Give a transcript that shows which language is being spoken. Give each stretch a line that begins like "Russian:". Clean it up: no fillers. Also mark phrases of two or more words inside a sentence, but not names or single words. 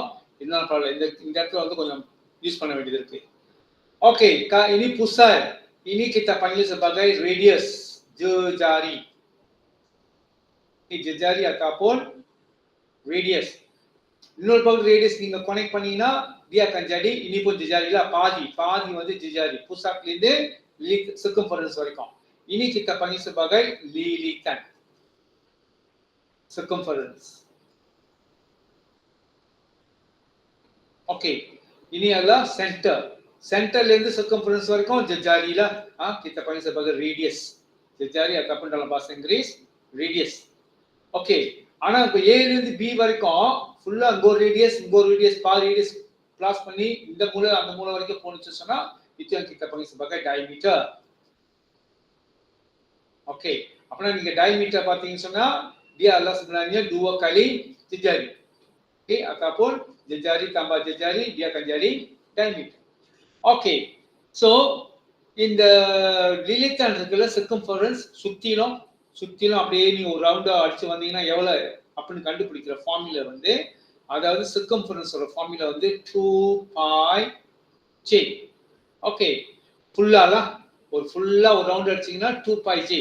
Tamil: இதனால பரவாயில்ல, இந்த இடத்துல வந்து கொஞ்சம் யூஸ் பண்ண வேண்டியது இருக்கு.
Malay: Oke, ini pusat. Ini kita panggil sebagai radius, jejari. Ini jejari ataupun radius.
Tamil: இன்னொரு பக்கம் radius நீங்க கனெக்ட் பண்ணீங்கன்னா
Malay: dia akan jadi ini pun jejari lah,
Tamil: பாதி வந்து jejari. Pusatல இருந்து circumference வரைக்கும்.
Malay: Ini kita panggil sebagai lilitan. Circumference. Oke, ini adalah center.
Tamil: Centerல இருந்து circumference வரைக்கும்
Malay: jejari lah, kita panggil sebagai radius. Jejari ataupun dalam bahasa Inggris radius. Oke,
Tamil: ஆனா இப்ப A ல இருந்து B வரைக்கும் ஃபுல்லா இங்க ஒரு ரேடியஸ் பாதி ரேடியஸ் பிளாஸ் பண்ணி இந்த மூலை அந்த மூலை வரைக்கும் போணுச்சு சொன்னா
Malay: itu yang kita panggil sebagai diameter. Oke,
Tamil: அப்பனா நீங்க diameter பாத்தீங்கன்னு சொன்னா
Malay: dia adalah sebenarnya 2 kali jejari. Oke, ataupun jejari tambah jejari dia akan jadi diameter. Oke,
Tamil: so இந்த lilitan இருக்குல்ல circumference சுத்திலும் அப்படியே நீங்க ஒரு ரவுண்டா அடிச்சு வந்தீங்கன்னா எவ்வளவு அப்படின்னு கண்டுபிடிக்கிற ஃபார்முலா வந்து, அதாவது circumference ஓட ஃபார்முலா வந்து 2π j. ஓகே, ஃபுல்லா ஒரு ரவுண்ட் அடிச்சீங்கன்னா 2π j.